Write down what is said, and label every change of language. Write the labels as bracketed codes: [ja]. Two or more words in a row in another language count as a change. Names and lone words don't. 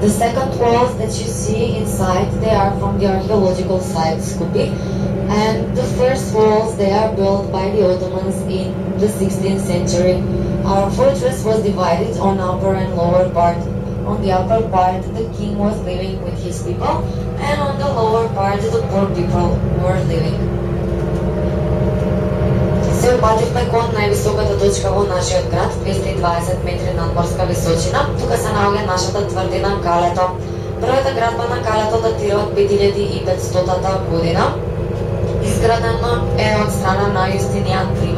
[en] The second walls that you see inside, they are from the archaeological site Skupi, and the first walls, they are built by the Ottomans in the 16th century. Our fortress was divided on upper and lower part. On the upper part, the king was living with his people, and on the lower part, the poor people were living. [mk] Се опативме кон највисоката точка во нашиот град, 220 метри надморска височина. Тука се наоѓа нашата тврдина Калето. Првата градба на Калето датира од 5500 година. Изградено е од страна на Јустинијан Прима.